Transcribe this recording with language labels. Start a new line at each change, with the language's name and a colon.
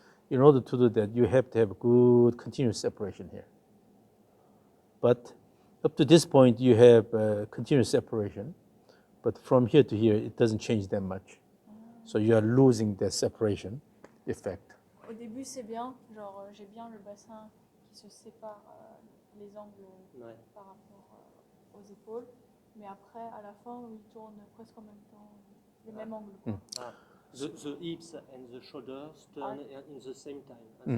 English: In order to do that, you have to have good continuous separation here. But up to this point, you have continuous separation. But from here to here, it doesn't change that much. So you are losing the separation effect.
French: Au début, c'est bien. Genre, j'ai bien le bassin qui se sépare les angles Ouais. par rapport aux épaules. Mais après, à la fin, ils tournent presque en même temps, les mêmes angles. quoi.
English: Ah, the hips and the shoulders turn in the same time.